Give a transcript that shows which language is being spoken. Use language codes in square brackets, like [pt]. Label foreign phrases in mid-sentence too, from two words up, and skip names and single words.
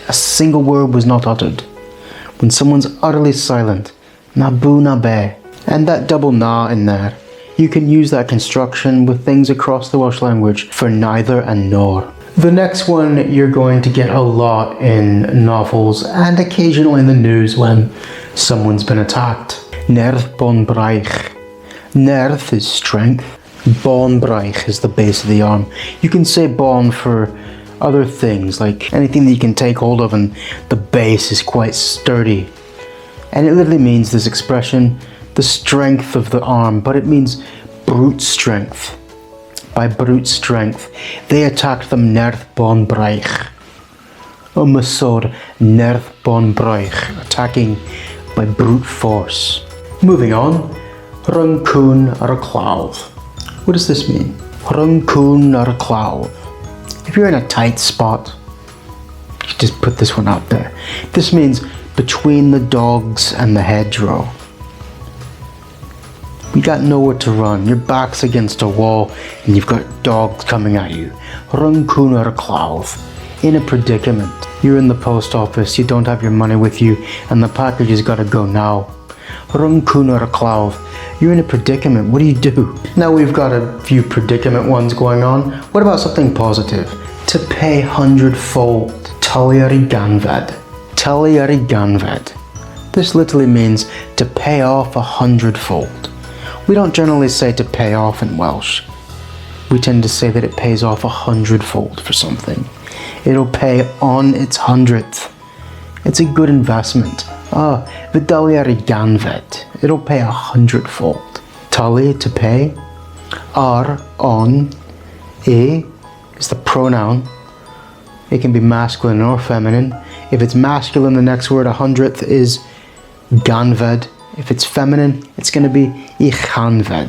[en] A single word was not uttered. When someone's utterly silent, Naboona Bay. And that double na in there, you can use that construction with things across the Welsh language for neither and nor. The next one you're going to get a lot in novels and occasionally in the news when someone's been attacked. [cy] Nerf bon braich. [en] Nerf is strength. [cy] Bon braich [en] is the base of the arm. You can say bon for other things, like anything that you can take hold of and the base is quite sturdy. And it literally means this expression, the strength of the arm, but it means brute strength. By brute strength, they attacked them [cy] Nerf bon braich. Ymysod Nerf bon braich, [en] attacking by brute force. Moving on, [cy] rhwng cwn ar y clawdd. [en] What does this mean? [cy] Rhwng cwn ar y clawdd. [en] If you're in a tight spot, you just put this one out there. This means between the dogs and the hedgerow. You got nowhere to run, your back's against a wall and you've got dogs coming at you. [cy] Rhwng cwn ar y clawdd. [en] In a predicament. You're in the post office, you don't have your money with you and the package has got to go now. [cy] Rhwng cwn ar y clawdd. [en] You're in a predicament, what do you do? Now we've got a few predicament ones going on. What about something positive? To pay hundredfold. [cy] Talu ar ei ganfed. Talu ar ei ganfed. [en] This literally means to pay off 100-fold. We don't generally say to pay off in Welsh. We tend to say that it pays off 100-fold for something. It'll pay on its 100th. It's a good investment. [cy] Fy dalu ar ei ganfed. [en] It'll pay 100-fold. [cy] Talu, to [en] pay. [cy] Ar, on. [en] E is the pronoun. It can be masculine or feminine. If it's masculine, the next word, 100th, is ganfed. If it's feminine, it's going to be ichanfed.